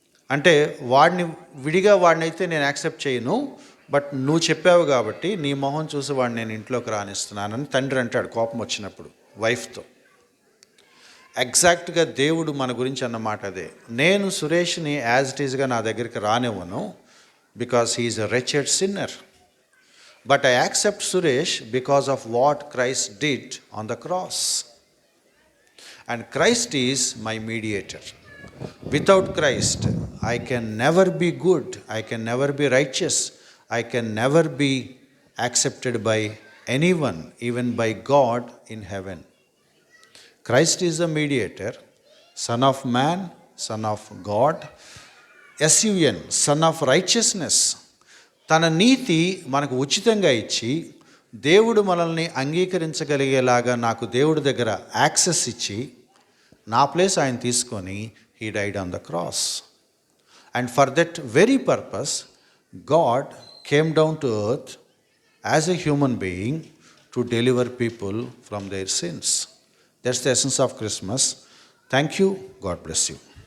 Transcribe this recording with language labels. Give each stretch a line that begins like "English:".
Telugu: అంటే విడిగా వాడినైతే నేను యాక్సెప్ట్ చేయను, బట్ నువ్వు చెప్పావు కాబట్టి నీ మొహం చూసి వాడిని నేను ఇంట్లోకి రానిస్తున్నానని తండ్రి అంటాడు కోపం వచ్చినప్పుడు వైఫ్తో. ఎగ్జాక్ట్గా దేవుడు మన గురించి అన్నమాట అదే. నేను సురేష్ని యాజ్ ఇట్ ఈజ్గా నా దగ్గరికి రానివ్వను,
English: Because he is a wretched sinner. But I accept Suresh because of what Christ did on the cross. And Christ is my mediator. Without Christ, I can never be good, I can never be righteous, I can never be accepted by anyone, even by God in heaven. Christ is the mediator, Son of Man, Son of God, SUN, Son of Righteousness.
Telugu: తన నీతి మనకు ఉచితంగా ఇచ్చి దేవుడు మనల్ని అంగీకరించగలిగేలాగా నాకు దేవుడి దగ్గర access ఇచ్చి నా ప్లేస్ ఆయన తీసుకొని
English: He died on the cross. And for that very purpose God came down to earth as a human being to deliver people from their sins. That's the essence of Christmas. Thank you. God bless you.